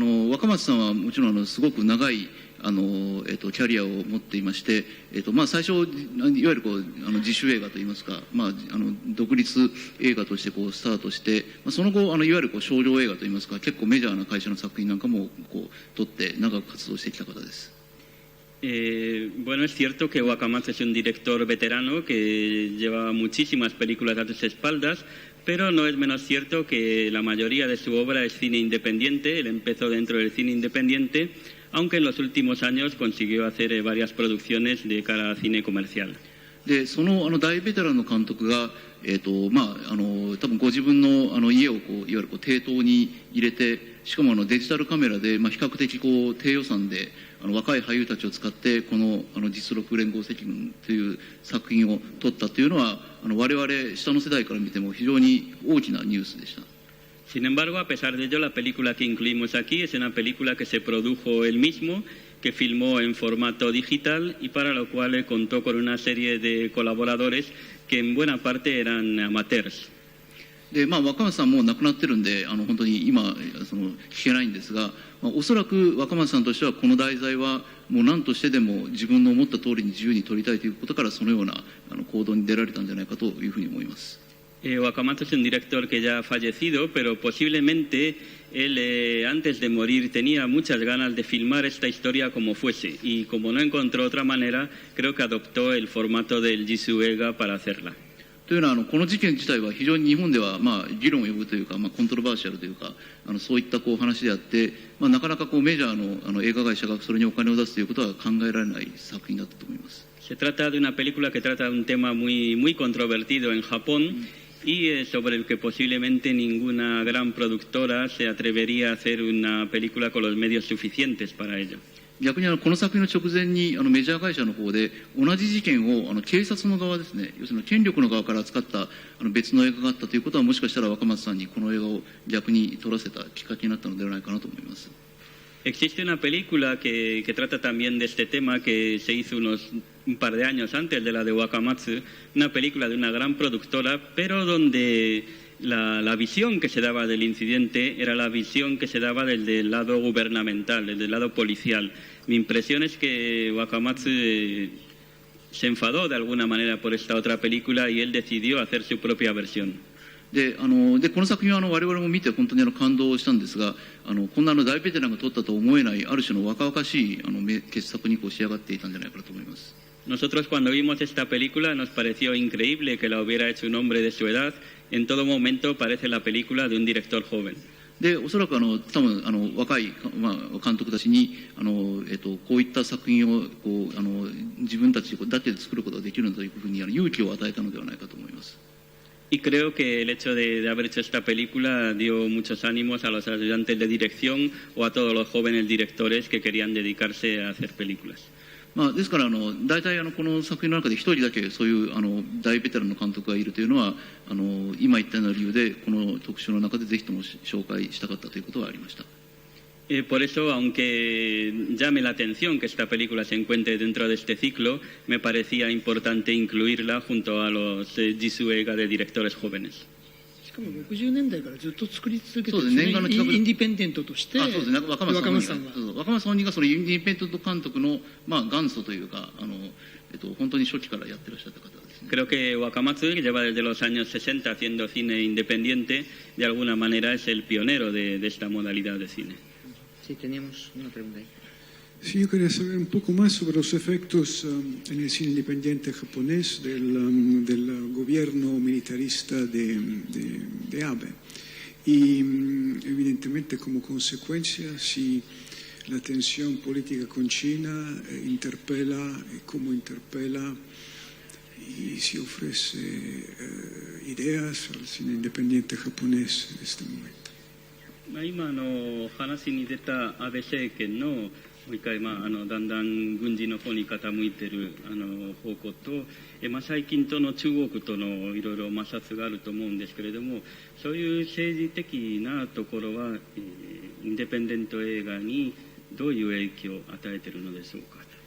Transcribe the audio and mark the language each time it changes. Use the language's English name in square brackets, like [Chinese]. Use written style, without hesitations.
[Japanese] 若松さんはもちろんすごく長いキャリアを持っていまして、最初いわゆる自主映画といいますか、独立映画としてスタートして、その後いわゆる商業映画といいますか、結構メジャーな会社の作品なんかも撮って長く活動してきた方です。 [Spanish] Bueno, es cierto que Wakamatsu es un director veterano que lleva muchísimas películas a sus espaldas, pero no es menos cierto que la mayoría de su obra es cine independiente. Él empezó dentro del cine independiente, aunque en los últimos años consiguió hacer varias producciones de cara a cine comercial. [Japanese] でその大ベテランの監督が、多分ご自分の家をいわゆる抵当に入れて、しかもデジタルカメラで、比較的低予算で若い俳優たちを使ってこの実録連合赤軍という作品を撮ったというのは我々下の世代から見ても非常に大きなニュースでした。 [Spanish] Sin embargo, a pesar de ello, la película que incluimos aquí es una película que se produjo él mismo, que filmó en formato digital y para lo cual contó con una serie de colaboradores que en buena parte eran amateurs. [Japanese] で若松さんもう亡くなってるんで本当に今聞けないんですが、おそらく若松さんとしてはこの題材はもう何としてでも自分の思った通りに自由に撮りたいということからそのような行動に出られたんじゃないかというふうに思います。 [Spanish] Wakamatsu es un director que ya ha fallecido, pero posiblemente él antes de morir tenía muchas ganas de filmar esta historia como fuese y como no encontró otra manera, creo que adoptó el formato del Jisuega para hacerla. [Japanese] というのはこの事件自体は非常に日本では議論を呼ぶというか、コントロバーシャルというかそういった話であって、なかなかメジャーの映画会社がそれにお金を出すということは考えられない作品だったと思います。 [Spanish] Se trata de una película que trata de un tema muy controvertido en Japón y sobre el que posiblemente ninguna gran productora se atrevería a hacer una película con los medios suficientes para ello. [Japanese] 逆にこの作品の直前にメジャー会社の方で同じ事件を警察の側ですね、要するに権力の側から扱った別の映画があったということはもしかしたら若松さんにこの映画を逆に撮らせたきっかけになったのではないかなと思います。 [Spanish] Existe una película que trata también de este tema que se hizo un par de años antes de la de Wakamatsu, una película de una gran productora, pero donde la visión que se daba del incidente era la visión que se daba del lado gubernamental, del lado policial. Mi impresión es que Wakamatsu se enfadó de alguna manera por esta otra película y él decidió hacer su propia versión. [Japanese] でこの作品は我々も見て本当に感動したんですが、こんな大ベテランが撮ったと思えないある種の若々しい傑作に仕上がっていたんじゃないかなと思います。 [Spanish] Nosotros cuando vimos esta película nos pareció increíble que la hubiera hecho un hombre de su edad. En todo momento parece la película de un director joven. [Japanese] でおそらく多分若い、監督たちにこういった作品を自分たちだけで作ることができるんだというふうに勇気を与えたのではないかと思います。 [Spanish] Y creo que el hecho de haber hecho esta película dio muchos ánimos a los ayudantes de dirección o a todos los jóvenes directores que querían dedicarse a hacer películas. [Japanese] ですから大体この作品の中で一人だけそういう大ベテランの監督がいるというのは今言ったような理由でこの特集の中でぜひとも紹介したかったということはありました。 [Spanish] Por eso, aunque llame la atención que esta película se encuentre dentro de este ciclo, me parecía importante incluirla junto a los Jisuega de directores jóvenes. [Japanese] しかも60年代からずっと作り続けてるんですね。インディペンデントとしてそうですね。若松さんは若松本人がそのインディペンデント監督の元祖というか本当に初期からやってらっしゃった方ですね。 [Spanish] Creo que Wakamatsu, que lleva desde los años 60 haciendo cine independiente, de alguna manera es el pionero de esta modalidad de cine. Sí, teníamos una pregunta ahí. Sí, yo quería saber un poco más sobre los efectos en el cine independiente japonés del gobierno militarista de Abe. y evidentemente como consecuencia si la tensión política con China interpela y cómo interpela y si ofrece ideas al cine independiente japonés en este momento. [Japanese] 今話に出た安倍政権のもう一回、だんだん軍事の方に傾いている方向と、最近との中国とのいろいろ摩擦があると思うんですけれども、そういう政治的なところは、インデペンデント映画にどういう影響を与えているのでしょうか。